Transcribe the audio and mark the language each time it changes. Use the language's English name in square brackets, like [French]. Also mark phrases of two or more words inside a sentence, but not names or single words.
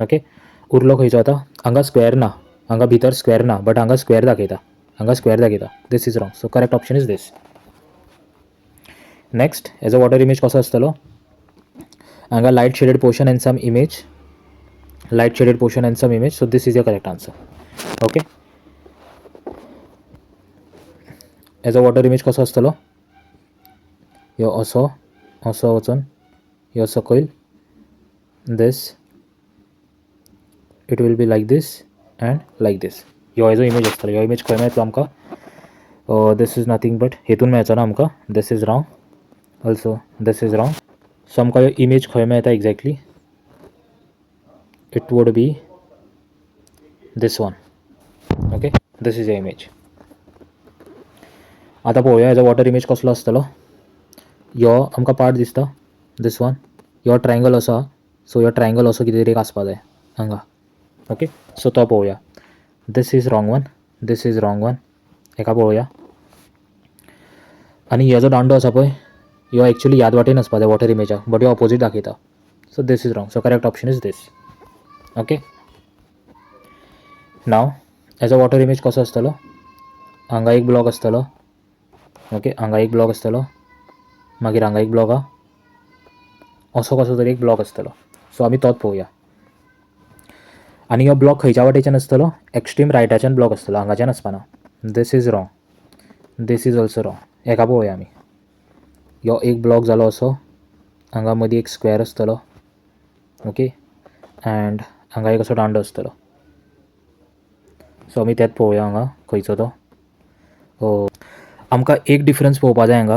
[Konkani] ओके, उरलो खंयचो आतां, हांगा स्क्वेअर ना, हांगा भितर स्क्वेअर ना बट हांगा स्क्वेअर दाखयता, हांगा स्क्वेअर दाखयता. [English] This is wrong. So correct option is this. नेक्स्ट हेजो water image [Konkani] कसो आसतलो, हांगा [English] light shaded portion and some image, light shaded portion and some image. So this is your correct answer. [Konkani] ओके, हेजो [English] water image [Konkani] कसो आसतलो, ह्यो असो असो वचून ह्यो सकयल, [English] this it will be like this and like this. [Konkani] ह्यो हेजो इमेज आसतलो. ह्यो इमेज खंय मेळटलो आमकां, [English] this is nothing but [Konkani] हेतून मेळचो ना आमकां. [English] this is wrong also, this is wrong. [Konkani] सो आमकां ह्यो इमेज खंय मेळटा एक्झॅक्टली, [English] it would be this one. ओके, this is the image. [Konkani] आतां पळोवया हेजो [English] water image [Konkani] कसलो आसतलो. ह्यो आमकां पार्ट दिसता, [English] this one. [Konkani] ह्यो ट्रायंगल असो आहा, सो ह्यो ट्रायंगल असो कितें तरी एक आसपा जाय हांगा. ओके, सो तो पळोवया. [English] This is wrong one, this is wrong one. [Konkani] हेका पळोवया. आनी ह्यो जो दांडो आसा पळय, ह्यो एक्चुली ह्याच वाटेन आसपा जाय वॉटर इमेजाक, बट ह्यो ऑपोजीट दाखयता. [English] So this is wrong. So correct option is this. [Konkani] ओके, नाव हेजो [English] water image [Konkani] कसो आसतलो, हांगा एक ब्लॉक आसतलो. ओके, हांगा एक ब्लॉक आसतलो, मागीर हांगा एक ब्लॉक आहा, असो कसो तरी एक ब्लॉक आसतलो. सो आमी तोच पळोवया. आनी हो ब्लॉक खंयच्या वाटेच्यान आसतलो, एक्स्ट्रीम रायटाच्यान ब्लॉक आसतलो, हांगाच्यान आसपाना. [English] This is wrong, this is also wrong. [Konkani] हेका पळोवया आमी. ह्यो एक ब्लॉक जालो असो, हांगा मदीं एक स्क्वेअर आसतलो. ओके, एंड हांगा एक असो दांडो आसतलो. सो आमी तेंच पळोवया हांगा खंयचो तो. आमकां एक डिफरन्स पळोवपा जाय हांगा.